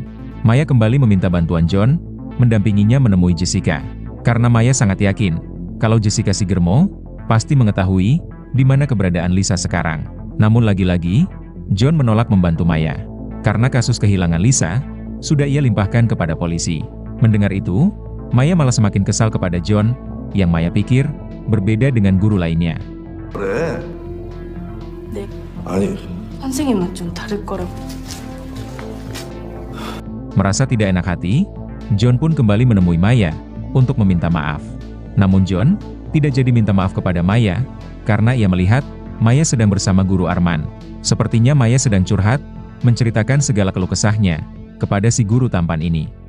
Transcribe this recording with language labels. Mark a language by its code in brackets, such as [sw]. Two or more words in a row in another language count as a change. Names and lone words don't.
[id] Maya kembali meminta bantuan John mendampinginya menemui Jessica, karena Maya sangat yakin kalau Jessica Sigermo pasti mengetahui di mana keberadaan Lisa sekarang. Namun lagi-lagi, John menolak membantu Maya, karena kasus kehilangan Lisa sudah ia limpahkan kepada polisi. Mendengar itu, Maya malah semakin kesal kepada John, yang Maya pikir berbeda dengan guru lainnya. [ko] 그래. 네, 아니, 선생님은 좀 다를 거라고. [id] Merasa tidak enak hati, John pun kembali menemui Maya untuk meminta maaf. Namun John tidak jadi minta maaf kepada Maya, karena ia melihat Maya sedang bersama guru Arman. Sepertinya Maya sedang curhat, menceritakan segala keluh kesahnya kepada si guru tampan ini.